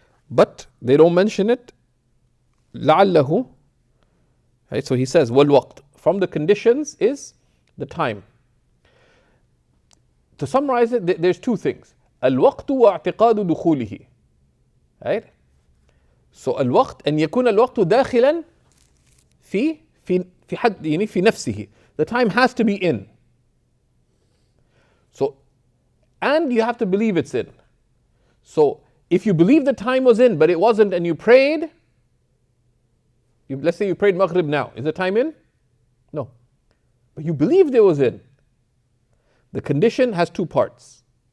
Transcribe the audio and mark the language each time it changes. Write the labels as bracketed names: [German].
[English] But they don't mention it. [Arabic] لَعَلَّهُ. [English] Right? So he says, [Arabic] وَالْوَقْتِ. [English] From the conditions is the time. To summarize it, there's two things. [Arabic] الوقت واعتقاد دخوله. [English] Right? [Arabic] So الوقت أن يكون الوقت داخلا في حد في نفسه. [English] The time has to be in. So, and you have to believe it's in. So, if you believe the time was in, but it wasn't, and you prayed, let's say you prayed Maghrib now. Is the time in? No. But you believed it was in. The condition has two parts.